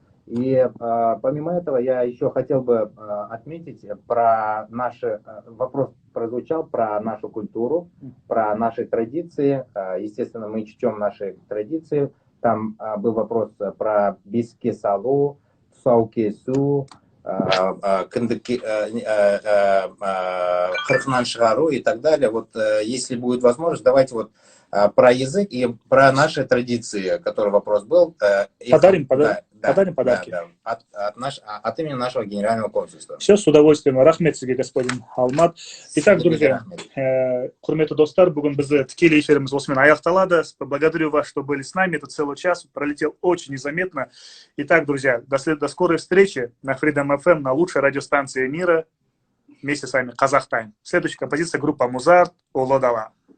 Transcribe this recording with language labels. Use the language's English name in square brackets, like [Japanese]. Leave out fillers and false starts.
[Russian] И помимо этого я еще хотел бы отметить про наши, вопрос прозвучал про нашу культуру, про наши традиции, естественно мы чтем наши традиции, там был вопрос про биски салу, саукесу, Хырхнан Шигару и так далее. Вот если будет возможность, давайте вот про язык и про наши традиции, который вопрос был. Подарим подарки. Да, от имени нашего генерального консульства. Все, с удовольствием. [Kazakh] Рахмет сізге, [Russian] господин Алмат. Итак, друзья, [Kazakh] құрметті достар, бүгін бізді тікелей эфиріміз осымен аяқталады. [Russian] Благодарю вас, что были с нами. Это целый час пролетел очень незаметно. Итак, друзья, до скорой встречи на Freedom FM, на лучшей радиостанции мира. Вместе с вами Казах Тайм. Следующая композиция группа Музарт, Олодава.